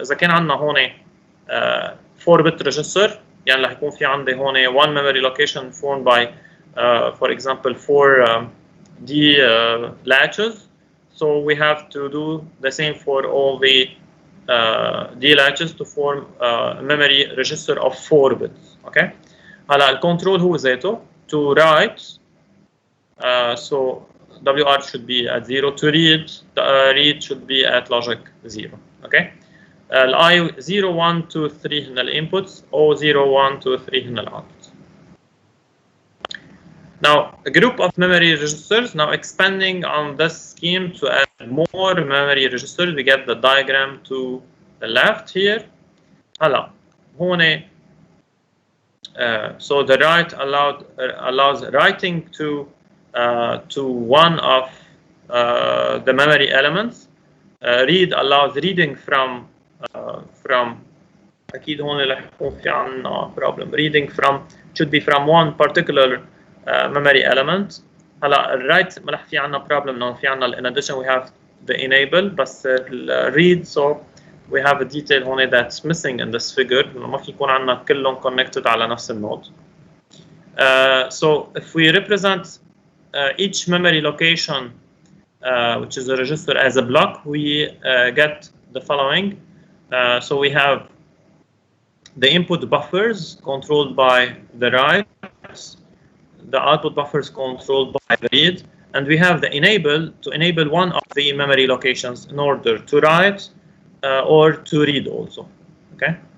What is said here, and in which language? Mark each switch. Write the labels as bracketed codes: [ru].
[ar] إذا كان عندنا هون [en] 4-bit register, [ar] يعني رح يكون في عندي هون [en] 1 memory location formed by, for example, 4 D latches. So we have to do the same for all the D latches to form a memory register of 4 bits. Okay. [ar] هلا الكنترول هو ذاته [en] to write. So WR should be at 0. To read, read should be at logic 0. [ar] Okay. I 0, 1, 2, 3 هن الانبوتس او 0, 1, 2, 3 هن الاوتبوتس. [en] Now, a group of memory registers. Now, expanding on this scheme to add more memory registers, we get the diagram to the left here. هلا هون so the write allows writing to one of the memory elements. Read allows reading from [ar] أكيد هون رح يكون في عنا problem. [en] Reading from should be from one particular memory element. [ar] هلا الرايت ما رح في عنا [en] problem انه في عنا in addition we have the enable بس read, so we have a detail هون that's missing in this figure. [ar] ما في يكون عنا كلهم connected على نفس النود. [en] So if we represent each memory location which is a register as a block, we get the following. So we have the input buffers controlled by the writes, the output buffers controlled by the read, and we have the enable to enable one of the memory locations in order to write or to read also. Okay.